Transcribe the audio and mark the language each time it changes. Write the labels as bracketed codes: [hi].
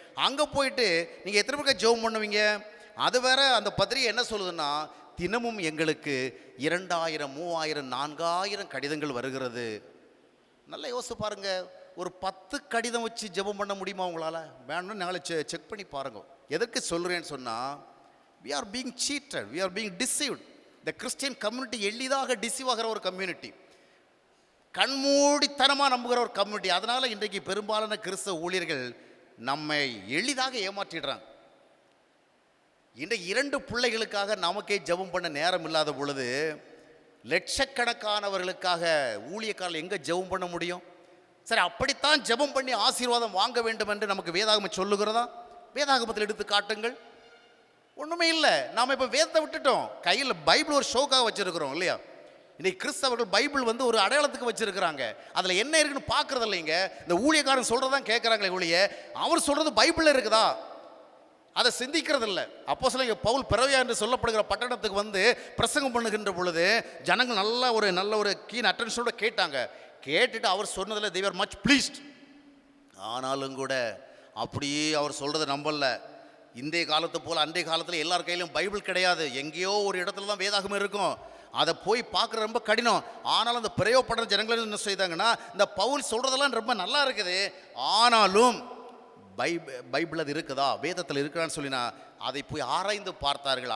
[ta] அங்கே போயிட்டு நீங்கள் எத்தனை பேருக்காக ஜெபம் பண்ணுவீங்க? அது வேற. அந்த பத்திரிகை என்ன சொல்லுதுன்னா, தினமும் எங்களுக்கு 2000, 3000, 4000 கடிதங்கள் வருகிறது. நல்லா யோசிச்சு பாருங்க. ஒரு 10 கடிதம் வச்சு ஜெபம் பண்ண முடியுமா உங்களால்? வேணும்னு நாளை செக் பண்ணி பாருங்க. எதற்கு சொல்கிறேன்னு சொன்னால், [en] we are being cheated, we are being deceived. [ta] இந்த கிறிஸ்டியன் கம்யூனிட்டி எளிதாக டிசீவ் ஆகிற ஒரு கம்யூனிட்டி, கண்மூடித்தனமாக நம்புகிற ஒரு கம்யூனிட்டி. அதனால் இன்றைக்கு பெரும்பாலான கிறிஸ்தவ ஊழியர்கள் நம்மை எளிதாக ஏமாற்றிடுறாங்க. இன்றைக்கு 2 பிள்ளைகளுக்காக நமக்கே ஜெபம் பண்ண நேரம் இல்லாத பொழுது, லட்சக்கணக்கானவர்களுக்காக ஊழியக்காரர்கள் எங்கே ஜெபம் பண்ண முடியும்? சரி, அப்படித்தான் ஜெபம் பண்ணி ஆசீர்வாதம் வாங்க வேண்டும் என்று நமக்கு வேதாகமம் சொல்லுகிறதா? வேதாகமத்தில் எடுத்து காட்டுங்கள். ஒன்றுமே இல்லை. நாம் இப்போ வேதத்தை விட்டுட்டோம். கையில் பைபிள் ஒரு ஷோக்காக வச்சுருக்கிறோம் இல்லையா? இன்னைக்கு கிறிஸ்தவர்கள் பைபிள் ஒரு அடையாளத்துக்கு வச்சிருக்கிறாங்க. அதில் என்ன இருக்குன்னு பார்க்கறது இல்லைங்க. இந்த ஊழியக்காரன் சொல்கிறதான் கேட்குறாங்களே ஒழிய, அவர் சொல்கிறது பைபிளில் இருக்குதா அதை சிந்திக்கிறது இல்லை. அப்போஸ்தலனாகிய பவுல் பெரோயா என்று சொல்லப்படுகிற பட்டணத்துக்கு பிரசங்கம் பண்ணுகின்ற பொழுது ஜனங்கள் நல்ல ஒரு கீன் அட்டென்ஷனோட கேட்டாங்க. கேட்டுட்டு அவர் சொன்னதில் [en] they were much pleased. [ta] ஆனாலும் கூட அப்படியே அவர் சொல்கிறத நம்பல. இன்றைய காலத்தை போல் அன்றைய காலத்தில் எல்லார் கையிலும் பைபிள் கிடையாது. எங்கேயோ ஒரு இடத்துல தான் வேதாகமம் இருக்கும். அதை போய் பார்க்குற ரொம்ப கடினம். ஆனாலும் அந்த பிரயோகப்படுற ஜனங்கள் என்ன செய்தாங்கன்னா, இந்த பவுல் சொல்கிறதெல்லாம் ரொம்ப நல்லா இருக்குது, ஆனாலும் பைபிள் அது இருக்குதா, வேதத்தில் இருக்கிறான்னு சொல்லினா அதை போய் ஆராய்ந்து பார்த்தார்கள்.